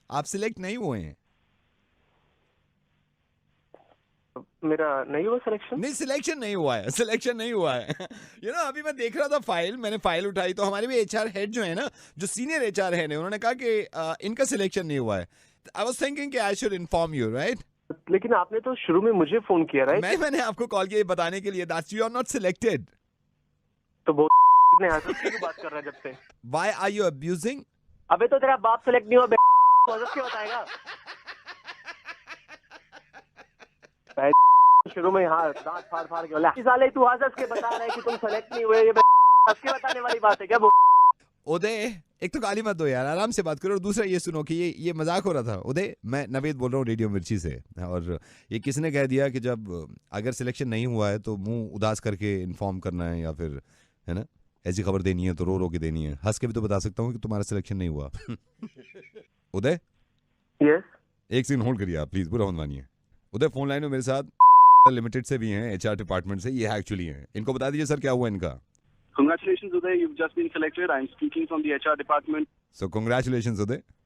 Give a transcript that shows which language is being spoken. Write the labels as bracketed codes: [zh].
[hi] आप सिलेक्ट नहीं हुए हैं. मेरा नहीं हुआ सिलेक्शन. नहीं, सिलेक्शन नहीं हुआ है. [en] You know, [hi] अभी मैं देख रहा था फाइल, मैंने फाइल उठाई तो हमारे भी HR हेड जो है ना, जो सीनियर HR है, उन्होंने कहा कि इनका सिलेक्शन नहीं हुआ है. [en] I was thinking कि I should inform you, right? [hi] लेकिन आपने तो शुरू में मुझे फोन किया, राइट? मैंने आपको कॉल किया बताने के लिए [en] that you are not selected. [hi] तो वो ने हंस के बात कर रहा है जब से. [en] Why are you abusing? [hi] अबे तो तेरा बाप सेलेक्ट नहीं हुआ, हंस के बताएगा. शुरू में हाँ दांत फाड़ के बोला, साले तू हंस के बता रहा है कि तुम सेलेक्ट नहीं हुए, ये हंस के बताने वाली बात है क्या? उदय, एक तो गाली मत दो यार, आराम से बात करो. और दूसरा ये सुनो कि ये मजाक हो रहा था. उदय, मैं नवेद बोल रहा हूँ रेडियो मिर्ची से. और ये किसने कह दिया कि जब अगर सिलेक्शन नहीं हुआ है तो मुंह उदास करके इन्फॉर्म करना है, या फिर है ना ऐसी खबर देनी है तो रो के देनी है. हंस के भी तो बता सकता हूँ कि तुम्हारा सिलेक्शन नहीं हुआ. उदय, [en] Yes. [hi] एक सेकंड होल्ड करिए आप प्लीज, बुरा मत मानिए. उदय फोन लाइन में मेरे साथ लिमिटेड से भी हैं, HR डिपार्टमेंट से. ये एक्चुअली हैं, इनको बता दीजिए सर क्या हुआ इनका. [en] Congratulations, Uday. You've just been selected. I'm speaking from the HR department. So congratulations, Uday.